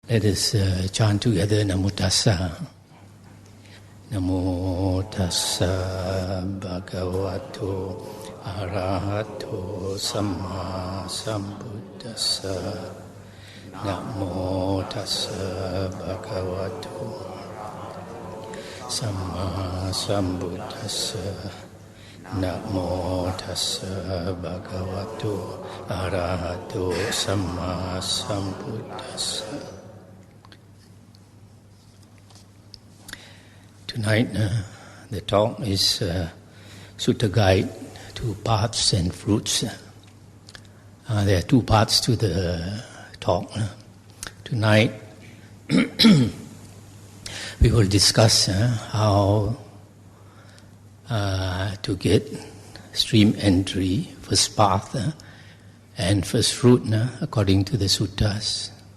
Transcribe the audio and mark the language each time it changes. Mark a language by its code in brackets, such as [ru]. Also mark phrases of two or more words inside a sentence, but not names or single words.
[en] Let us chant together [pi] Namo Tassa. Namo Tassa Bhagavato Arahato Samma Sambuddhassa. Namo Tassa Bhagavato Samma Sambuddhassa. Namo Tassa Bhagavato Arahato Samma Sambuddhassa. [en] Tonight, the talk is Sutta Guide to Paths and Fruits. There are two parts to the talk. Tonight, we will discuss how to get stream entry, first path, and first fruit, according to the suttas.